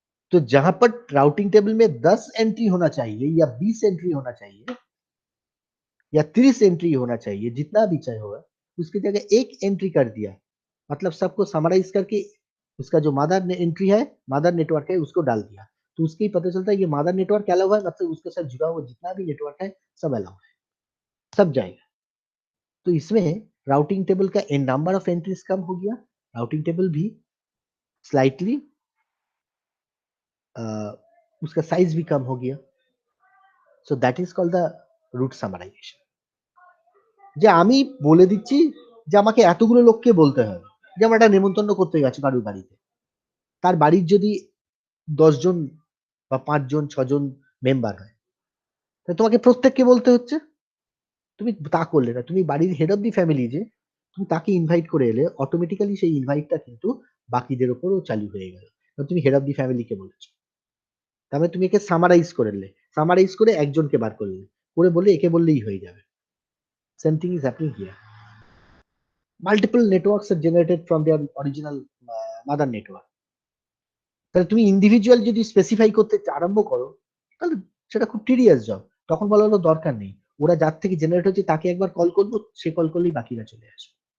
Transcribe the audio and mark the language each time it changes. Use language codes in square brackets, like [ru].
[hi] तो जहां पर राउटिंग टेबल में 10 एंट्री होना चाहिए या 20 एंट्री होना चाहिए या 30 एंट्री होना चाहिए, जितना भी चाहे होगा, उसकी जगह एक एंट्री कर दिया, मतलब सबको समराइज करके उसका जो मदर एंट्री है, मदर नेटवर्क है, उसको डाल दिया, तो उसके ही पता चलता है ये मदर नेटवर्क अलाउ है, मतलब उसके साथ जुड़ा हुआ जितना भी नेटवर्क है सब अलाउ है, सब जाएगा। तो इसमें राउटिंग टेबल का नंबर ऑफ एंट्रीज कम हो गया, राउटिंग टेबल भी स्लाइटली उसका साइज भी कम हो गया। [en] So that is called the root summarization. [bn] যে আমি বলে দিচ্ছি যে আমাকে এতগুলো লোককে বলতে হবে, যেমন একটা নেমন্তন্ন করতে গেছে কারুর বাড়িতে, তার বাড়ির যদি 10 জন বা 5 জন 6 জন মেম্বার হয়, তাহলে তোমাকে প্রত্যেককে বলতে হচ্ছে। তুমি তা করলে না, তুমি বাড়ির হেড অফ দি ফ্যামিলি যে, তুমি তাকে ইনভাইট করে এলে, অটোমেটিক্যালি সেই ইনভাইটটা কিন্তু বাকিদের উপরও চালু হয়ে গেল, কারণ তুমি হেড অফ দি ফ্যামিলিকে বলেছো। তার মানে তুমি একে সামারাইজ করে নিলে, সামারাইজ করে একজনকে বার করলে, করে বললে একে বললেই হয়ে যাবে। [en] Same thing is happening here. Multiple networks are generated from their original mother network. [bn] তাহলে তুমি ইন্ডিভিজুয়াল যদি স্পেসিফাই করতে আরম্ভ করো, তাহলে সেটা খুব টিডিয়াস জব। তখন বলা হলো দরকার নেই, ওরা যার থেকে জেনারেট হচ্ছে তাকে একবার কল করবো, সে কল করলেই বাকিরা চলে আসবে।